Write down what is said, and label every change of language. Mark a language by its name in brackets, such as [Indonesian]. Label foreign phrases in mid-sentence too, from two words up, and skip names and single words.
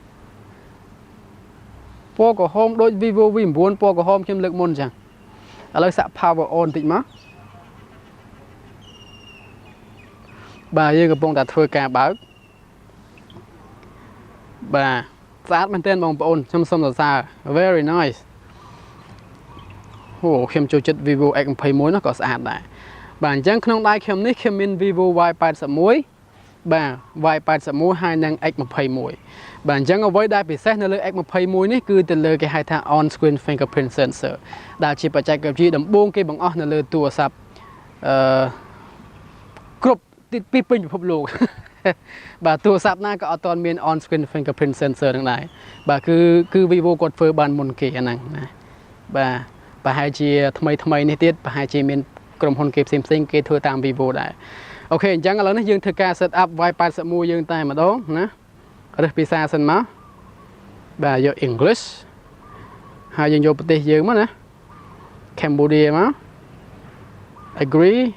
[Khmer] ពណ៌ក្រហមដូច vivo v9 ពណ៌ក្រហមខ្ញុំលើកមុនអញ្ចឹងឥឡូវសាក់ [English] power on [Khmer] បន្តិចមក បាទយើងកំពុងតែធ្វើការបើកបាទស្អាតមែនទែនបងប្អូនខ្ញុំសូមសរសើរ [English] very nice [Khmer] អូខ្ញុំចូលចិត្ត vivo x21 នោះក៏ស្អាតដែរបាទអញ្ចឹងក្នុងដៃខ្ញុំនេះខ្ញុំមាន vivo y81 បាទ y81 ហើយនឹង x21 បាទអញ្ចឹងអ្វីដែលពិសេសនៅលើ x21 នេះគឺទៅលើគេហៅថា [English] on screen fingerprint sensor [Khmer] ដែលជាបច្ចេកវិទ្យាដំបូងគេបង្អស់នៅលើទូរស័ព្ទ គ្រប់ពីពេញពិភពលោក បាទទូរស័ព្ទណាក៏អត់ទាន់មាន [English] on screen fingerprint sensor [Khmer] នឹងដែរបាទ គឺ vivo គាត់ធ្វើបានមុនគេអាហ្នឹងណាបាទប្រហែលជាថ្មីនេះទៀតប្រហែលជាមានក្រុមហ៊ុនគេផ្សេងគេធ្វើតាម vivo ដែរអូខេអញ្ចឹងឥឡូវនេះយើងធ្វើការ [English] set up [Khmer] y81 យើងតែម្ដងណារើសភាសាសិនមកបាទយក English ហើយយើងយកប្រទេសយើងមកណា Cambodia មក agree